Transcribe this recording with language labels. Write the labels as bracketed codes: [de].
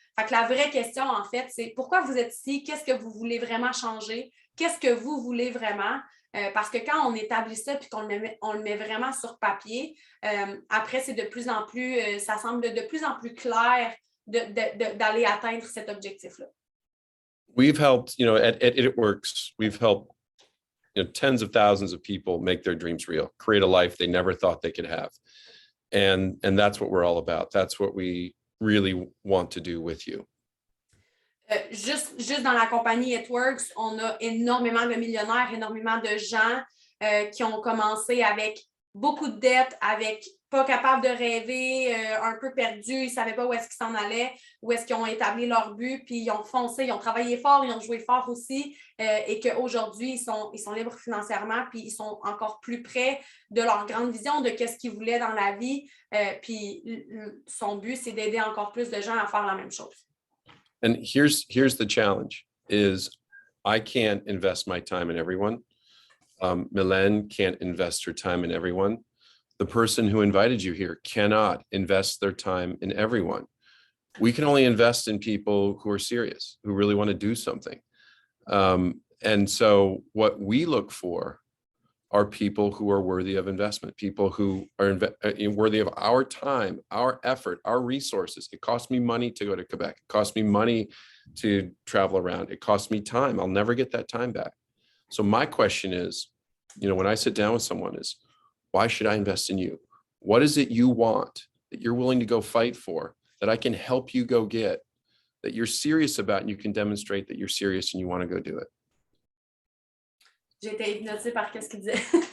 [fr] Fait que la vraie question, en fait, c'est pourquoi vous êtes ici? Qu'est-ce que vous voulez vraiment changer? Qu'est-ce que vous voulez vraiment? Parce que quand on établit ça et qu'on le met vraiment sur papier, après, c'est de plus en plus, ça semble de plus en plus clair d'aller atteindre cet objectif-là. [en] We've helped, at It Works, we've helped tens of thousands of people make their dreams real, create a life they never thought they could have. And that's what we're all about. That's what we really want to do with you. [fr] Juste dans la compagnie It Works, on a énormément de millionnaires, énormément de gens qui ont commencé avec beaucoup de dettes, avec pas capables de rêver, un peu perdus, ils ne savaient pas où est-ce qu'ils s'en allaient, où est-ce qu'ils ont établi leur but, puis ils ont foncé, ils ont travaillé fort, ils ont joué fort aussi, et qu'aujourd'hui, ils sont libres financièrement, puis ils sont encore plus près de leur grande vision, de qu'est-ce qu'ils voulaient dans la vie, puis son but, c'est d'aider encore plus de gens à faire la même chose. [en] And here's the challenge is I can't invest my time in everyone. Mylène can't invest her time in everyone. The person who invited you here cannot invest their time in everyone. We can only invest in people who are serious, who really want to do something. And so what we look for are people who are worthy of investment, people who are worthy of our time, our effort, our resources. It costs me money to go to Quebec. It costs me money to travel around. It costs me time. I'll never get that time back. So my question is, when I sit down with someone is, why should I invest in you? What is it you want that you're willing to go fight for, that I can help you go get, that you're serious about and you can demonstrate that you're serious and you want to go do it? [fr] J'ai été hypnotisée par ce qu'il disait.